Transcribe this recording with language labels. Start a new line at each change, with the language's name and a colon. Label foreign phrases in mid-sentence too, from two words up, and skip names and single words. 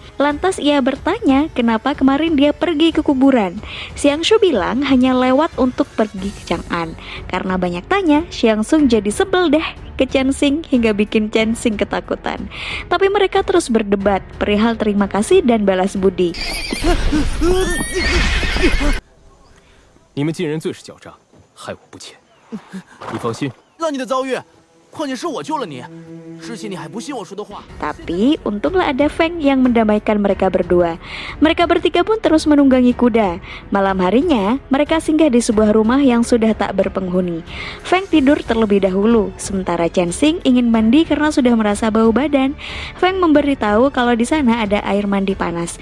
Indonesian: Lantas ia bertanya kenapa kemarin dia pergi ke kuburan. Xiangsu bilang hanya lewat untuk pergi ke Chang'an. Karena banyak tanya, Xiangsu jadi sebel deh ke Chen Xing hingga bikin Chen Xing ketakutan. Tapi mereka terus berdebat perihal terima kasih dan balas budi.
Chinese: 你们晋人最是狡诈，害我不浅。你放心，让你的遭遇，况且是我救了你，之前你还不信我说的话。
Indonesian: Tapi untunglah ada Feng yang mendamaikan mereka berdua. Mereka bertiga pun terus menunggangi kuda. Malam harinya, mereka singgah di sebuah rumah yang sudah tak berpenghuni. Feng tidur terlebih dahulu, sementara Chen Xing ingin mandi karena sudah merasa bau badan. Feng memberitahu kalau di sana ada air mandi panas.